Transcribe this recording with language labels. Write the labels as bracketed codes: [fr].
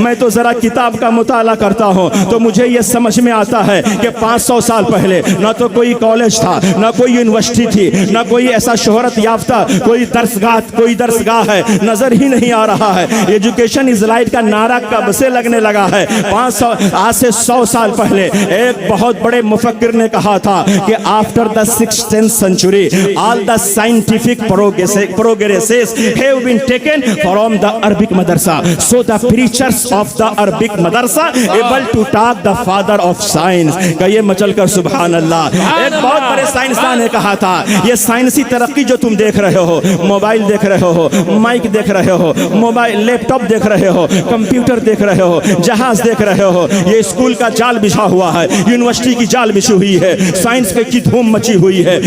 [hi] मैं तो जरा किताब का मुताला करता हूँ तो मुझे ये समझ में आता है कि 500 साल पहले ना तो कोई कॉलेज था, ना कोई यूनिवर्सिटी थी, ना कोई ऐसा शोहरत याफ्ता कोई दरसगाह है, नजर ही नहीं आ रहा है। [en] education is light [hi] का नारा कब से लगने लगा है? 500 आज से 100 साल पहले एक बहुत बड़े मुफक्किर ने कहा था कि [en] After the 16th century all the scientific progresses have been taken from the Arabic madrasa, so the preachers of the Arabic madrasa able to talk the father of science। [hi] कहिए मचल कर सुभान अल्लाह। एक बहुत बड़े साइंसदान ने कहा था ये साइंसी तरक्की जो तुम देख रहे हो, मोबाइल देख रहे हो, माइक देख रहे हो, मोबाइल लैपटॉप देख रहे हो, कंप्यूटर देख रहे हो, जहाज देख रहे हो, ये स्कूल का जाल बिछा हुआ है, यूनिवर्सिटी की जाल बिछी हुई है, साइंस की धूम मची हुई है।